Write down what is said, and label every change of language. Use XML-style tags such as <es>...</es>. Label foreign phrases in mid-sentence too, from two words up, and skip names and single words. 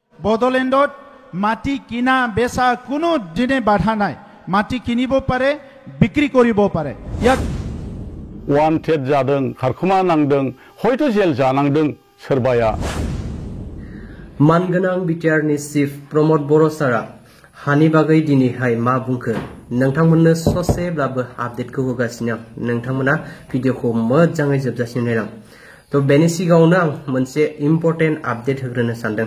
<as>বড়োলেণ্ডত মাটি কিনা বেচা কোনো দিনে বাধা নাই মাটি কিনিব পাৰে বিক্রি করিব পাৰে ইয়াক</as> <brx>वान्टेड जादों खारखुमा नांदों हयथ' जेल जानांदों सोरबाया मानगोनां बिटिआरनि चिफ प्रमद बर' सारा हानि बागै दिनैहाय मा बुंखो नोंथांमोननो ससेब्लाबो आपडेटखौ होगासिनो नोंथांमोना भिडिअखौ मोजाङै जोबजासिम नायलां तो बेनि सिगाङावनो आं मोनसे</brx> <en>important update</en> <brx>होग्रोनो सानदों</brx>